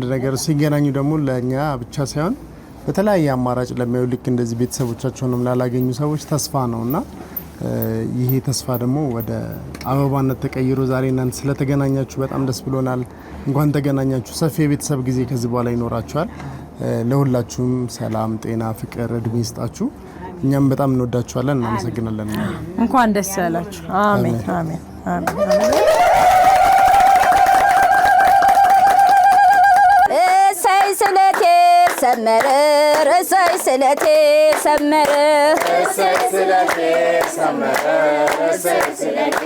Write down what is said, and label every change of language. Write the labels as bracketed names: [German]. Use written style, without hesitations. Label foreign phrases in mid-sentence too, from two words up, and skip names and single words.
[Amharic] ነገር ሲገናኙ ደግሞ ለኛ ብቻ ሳይሆን በተለያየ አማራጭ ለሚያዩ ልክ እንደዚህ ቤተሰቦቻቸውንም ላላገኙ ሰዎች ተስፋ ነውና ይሄ ተስፋ ደግሞ ወደ አበባነት ተቀይሮ ዛሬ እናንተ ስለተገናኛችሁ በጣም ደስ ብሎናል። እንኳን ተገናኛችሁ። ሰፊ የቤተሰብ ጊዜ ከዚህ በኋላ ይኖራችኋል። ለሁላችሁም ሰላም፣ ጤና፣ ፍቅር፣ እድሜ ይስጣችሁ። እኛም በጣም እንወዳችኋለን፣ እናመሰግናለን። እንኳን ደስ ያላችሁ። አሜን አሜን አሜን። እሰይ ስለቴ ሰመረ፣ እሰይ ስለቴ ሰመረ፣ እሰይ ስለቴ ሰመረ፣ እሰይ ስለቴ